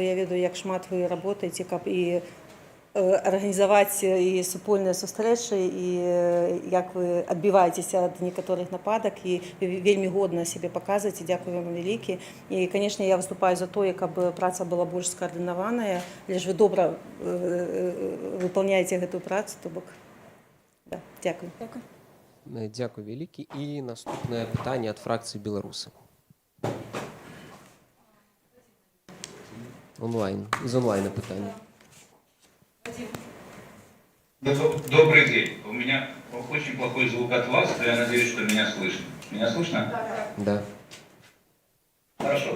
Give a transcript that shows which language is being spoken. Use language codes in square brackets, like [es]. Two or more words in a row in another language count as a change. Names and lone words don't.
[be] Я ведаю, як шмат вы работаеце, каб і арганізаваць і супольныя сустрэчы, і як вы адбіваецеся ад некаторых нападак, і вельмі годна сябе паказваеце. Дзякую вам вялікі. І, конечно, я выступаю за тое, каб праца была больш скаардынаваная, але ж вы добра выполняеце гэтую працу, то бок. Да, дзякую. Дзякую вялікі. І наступнае пытанне ад фракцыі беларусы. Онлайн. [ru] Из онлайна [be] пытанне. [ru] Добрый день. У меня очень плохой звук от вас, но я надеюсь, что меня слышно. Меня слышно? Да. Хорошо.